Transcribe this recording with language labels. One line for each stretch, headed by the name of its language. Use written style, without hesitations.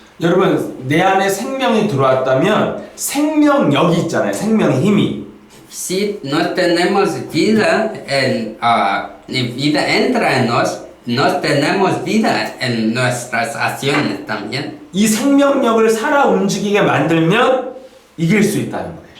Korean: 여러분 내 안에 생명이 들어왔다면 생명력이 있잖아요. 생명의 힘이.
Spanish: Si no tenemos vida, vida entra en nos tenemos vida en nuestras acciones también.
Korean: 이 생명력을 살아 움직이게 만들면 이길 수 있다는 거예요.